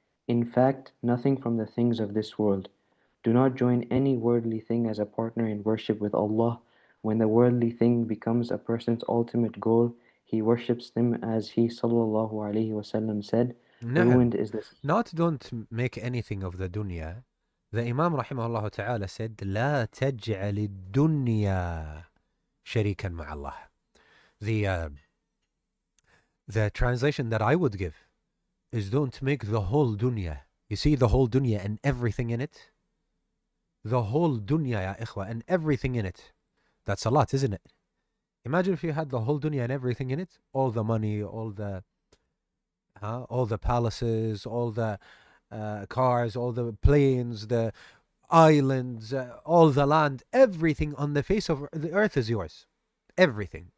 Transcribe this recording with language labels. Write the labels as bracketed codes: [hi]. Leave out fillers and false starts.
[en] In fact, nothing from the things of this world. Do not join any worldly thing as a partner in worship with Allah. When the worldly thing becomes a person's ultimate goal, he worships them as he sallallahu alaihi wasallam said, [ar] نعم. [en] ruined is this. Not don't make anything of the dunya. The Imam rahimahullah ta'ala said, [ar] لا تجعل الدنيا شريكا مع الله. [en] The translation that I would give is don't make the whole dunya. You see the whole dunya and everything in it? The whole dunya, ya ikhwa, and everything in it. That's a lot, isn't it? Imagine if you had the whole dunya and everything in it, all the money, all the palaces, all the cars, all the planes, the islands, all the land, everything on the face of the earth is yours. Everything.